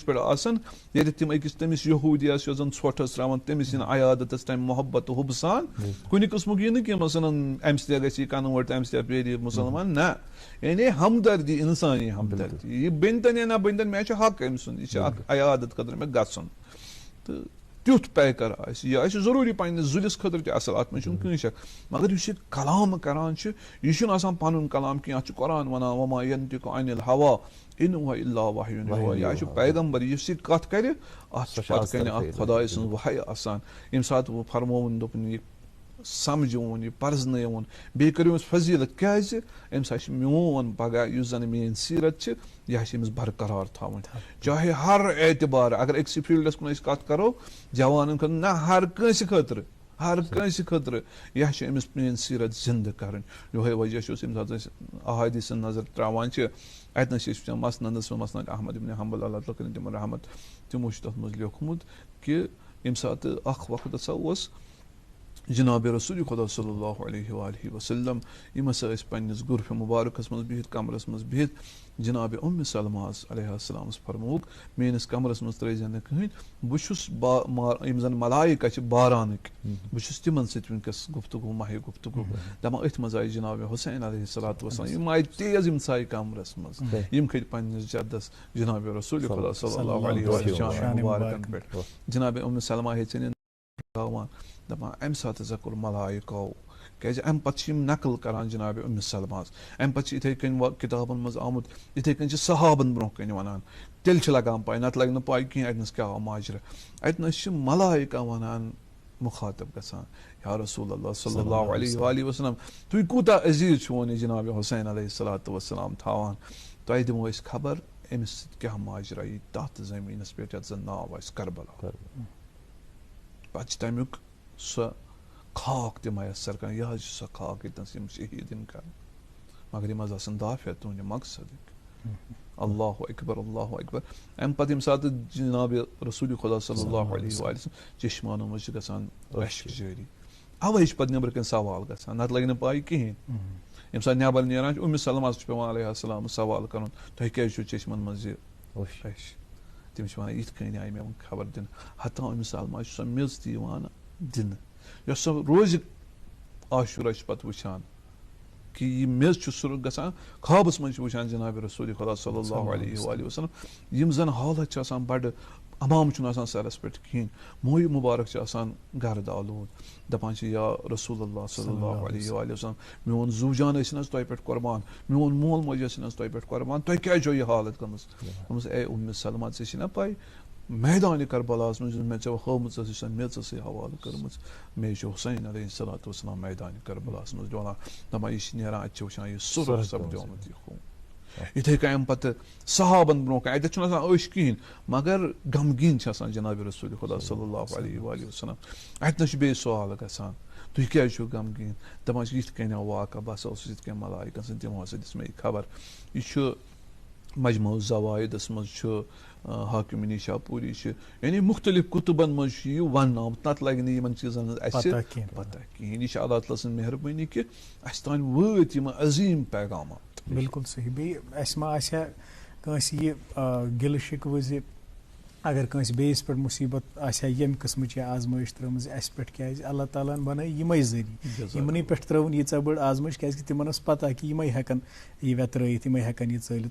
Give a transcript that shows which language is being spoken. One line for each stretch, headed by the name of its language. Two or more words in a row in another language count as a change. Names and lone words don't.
Kashmiri: پٮ۪ٹھ آسان ییٚتٮ۪تھ تِم أکِس تٔمِس یہوٗدیس یۄس زن ژھۄٹھ ٲس تراوان تٔمِس یِن عیادتس تمہِ محبت تہٕ حُبہٕ سان کُنہِ قٕسمُک یہِ نہٕ کینٛہہ مثلاً امہِ سۭتۍ گژھِ یہِ کنوٲٹ تہٕ امہِ سۭتۍ پیٚیہِ یہِ مُسلمان نہ یعنی ہمدردی انسٲنی ہمدردی یہِ بٔنۍتن یا نہ بٔنۍتن مےٚ چھُ حق أمۍ سُنٛد یہِ چھُ اکھ عیادت خٲطرٕ مےٚ گژھُن تہٕ تیُتھ پیکر آسہِ یہِ آسہِ ضروٗری پننِس ذُرِس خٲطرٕ تہِ اصل اتھ منٛز چھُنہٕ کٕہٕنۍ شک مگر یُس یہِ کلام کران چھُ یہِ چھُنہٕ آسان پنُن کلام کینٛہہ اتھ چھُ قرآن ونان
Arabic: وما ینطق عن الہوا ان هو الا وحی یوحی
Kashmiri: یہِ چھُ پیغمبر یُس یہِ کتھ کرِ اتھ چھُ پتہٕ کنہِ اکھ خۄداے سٕنٛز وحی آسان ییٚمہِ ساتہٕ فرمووُن دوٚپُن یہِ سمجھوُن یہِ پرزنٲوُن بیٚیہِ کٔرِو أمِس فضیٖلت کیازِ امہِ ساتہٕ چھُ میون پگاہ یُس زن میٲنۍ سیٖرت چھِ یہِ آسہِ أمِس برقرار تھاوٕنۍ چاہے ہر اعتبار اگر أکسٕے فیٖلڈس کُن أسۍ کتھ کرو جوانن خٲطرٕ نہ ہر کٲنٛسہِ خٲطرٕ یہِ چھِ أمِس میٲنۍ سیٖرت زندٕ کرٕنۍ یِہوے وجہ چھُ ییٚمہِ ساتہٕ أسۍ احادیٖثن نظر تراوان چھِ اتنس چھِ أسۍ وٕچھان مسندس منٛز مسند احمد ابن حنبل اللہ تعالیٰ کٔرِنۍ تِمن رحمت تِمو چھُ تتھ منٛز لیوکھمُت کہِ ییٚمہِ ساتہٕ اکھ وقت ہسا اوس جناب رسول خدا
Arabic: صلی اللہ علیہ وسلم
Kashmiri: یِم ہسا ٲسۍ پننِس غرفہِ مُبارکس منٛز بِہِتھ کمرس منٛز بِہِتھ جناب اُمہِ سلمہ علیہ السلامس فرمووُکھ میٲنِس کمرس منٛز ترٲیزِ نہٕ کٕہٕنۍ بہٕ چھُس یِم زن ملایکہ چھِ بارانٕکۍ بہٕ چھُس تِمن سۭتۍ وٕنکیٚس گفتگوٗ ماہے گفتگوٗ دپان أتھۍ منٛز آیہِ جناب حُسین
Arabic: علیہ الصلوۃ والسلام
Kashmiri: یِم آیہِ تیز یِم ژاے کمرس منٛز یِم کھٔتۍ پننِس جدس جناب رسول خدا
Arabic: صلی اللہ علیہ وسلم
Kashmiri: مُبارکن پٮ۪ٹھ جناب اُمہِ سلمہ ہیٚژٕنۍ دپان امہِ ساتہٕ ہسا کوٚر ملایکو کیازِ امہِ پتہٕ چھِ یِم نقل کران جناب اُمہِ سلمہس امہِ پتہٕ چھِ یِتھے کٔنۍ کِتابن منٛز آمُت یِتھے کٔنۍ چھِ صحابن برونٛہہ کنہِ ونان تیٚلہِ چھِ لگان پاے نتہٕ لگہِ نہٕ پاے کینٛہہ اتنس کیاہ آو ماجرٕ اتنس چھِ ملایکہ ونان مُخاطب گژھان
Arabic: یا رسول اللہ صلی اللہ علیہ وسلم
Kashmiri: تُہۍ کوٗتاہ عزیٖز چھُون یہِ جناب حُسین
Arabic: علیہ الصلوۃ والسلام
Kashmiri: تھاوان تۄہہِ دِمو أسۍ خبر أمِس سۭتۍ کیاہ ماجرا یی تتھ زٔمیٖنس پٮ۪ٹھ یتھ زن ناو آسہِ کربلا پتہٕ چھِ تمیُک سۄ خاک تہِ میسر کران یہِ حظ چھِ سۄ خاک ییٚتنس یِم شہیٖد یِن کران مگر یِم حظ آسن دافع تُہنٛدِ مقصدٕکۍ
Arabic: اللہ اکبر اللہ اکبر.
Kashmiri: امہ پتہ یم سات جناب رسول خدا
Arabic: صلی اللہ علیہ وسلم
Kashmiri: چشمانو مز گژھان اشک جاری اوے پتہ نبر کن سوال گژھان نت لگہ نہ پاے کہین. یم سات نبر نیران ام سلمہ پیوان
Arabic: علیہ السلام
Kashmiri: سوال کرن تہ کیازِ چھو چشمن مز یہ اش. تمس ونان یتھ کٔنۍ آیہِ مےٚ خبر دِنہٕ ہتا ام سلمہ سۄ میٚژ تہِ یِوان دِنہٕ یۄس سۄ روزِ عاشورہ چھِ پتہٕ وٕچھان کہ یہ میٚژ چھُ سُہ گژھان خوابس منٛز چھِ وٕچھان جناب رسول خدا
Arabic: صلی اللہ علیہ وآلہ وسلم
Kashmiri: یم زن حالت چھِ آسان بڑٕ امام چھُنہٕ آسان سرس پٮ۪ٹھ کِہیٖنۍ مویہِ مُبارک چھِ آسان گرد آلود دپان چھِ
Arabic: یا رسول اللہ صلی اللہ علیہ وآلہ وسلم
Kashmiri: میون زو جان ٲسِن حظ تۄہہِ پٮ۪ٹھ قۄربان میون مول موج ٲسِن حظ تۄہہِ پٮ۪ٹھ قۄربان تۄہہِ کیازِ چھو یہِ حالت گٔمٕژ دوٚپمَس اے اُمہِ سلمہ ژےٚ چھِ نا پاے میدانہِ کربلاہس منٛز مےٚ ژےٚ ہٲومٕژ ٲس یُس میٚژ ٲسٕے حوالہٕ کٔرمٕژ مےٚ چھُ حُسین
Arabic: علیہ الصلوۃ والسلام
Kashmiri: میدانہِ کربلاہس منٛز ڈولان دپان یہِ چھِ نیران اَتہِ چھِ وٕچھان یہِ سُرخ سپدیومُت یہِ خوٗن. یِتھے کٔنۍ امہِ پتہٕ صحابن برونٛہہ کَنہِ اَتٮ۪تھ چھُنہٕ آسان أچھ کِہیٖنۍ مگر غمگیٖن چھِ آسان جناب رسول خدا
Arabic: صلی اللہ علیہ وآلہ وسلم.
Kashmiri: اَتہِ نہ چھُ بیٚیہِ سوال گژھان تُہۍ کیازِ چھِو غمگیٖن دپان چھِ یِتھ کٔنۍ آو واقعہ بہٕ ہسا اوسُس یِتھ کٔنۍ ملائکن سۭتۍ تِمو ہسا دِژ مےٚ یہِ خبر. یہِ چھُ مجموع الزوائدس منٛز چھُ حاکم نشا پوری چھِ یعنی مختلف کتبن منٛز چھُ یہِ وننہٕ آمُت نتہٕ لگہِ نہٕ یِمن چیٖزن ہٕنٛز اَسہِ پتہ کِہیٖنۍ. یہِ چھِ اللہ تعالیٰ سٕنٛز مہربٲنی کہِ اَسہِ تانۍ وٲتۍ یِم عظیٖم پیغامات. بالکل صحیح. بیٚیہِ اَسہِ ما آسہِ ہا کٲنٛسہِ یہِ گِلہٕ شِکوٕ زِ اگر کٲنٛسہِ بیٚیِس پٮ۪ٹھ مُصیٖبت آسہِ ہا ییٚمہِ قٕسمٕچ یہِ آزمٲیش ترٲومٕژ اَسہِ پٮ۪ٹھ کیازِ اللہ تعالیٰ ہن بنٲے یِمے ذٔریعہٕ یِمنٕے پٮ۪ٹھ ترٲوٕن ییٖژاہ بٔڑ آزمٲیش کیازِ کہِ تِمن ٲس پتہ کہِ یِمے ہٮ۪کن یہِ ویترٲیِتھ یِمے ہٮ۪کن یہِ ژٲلِتھ.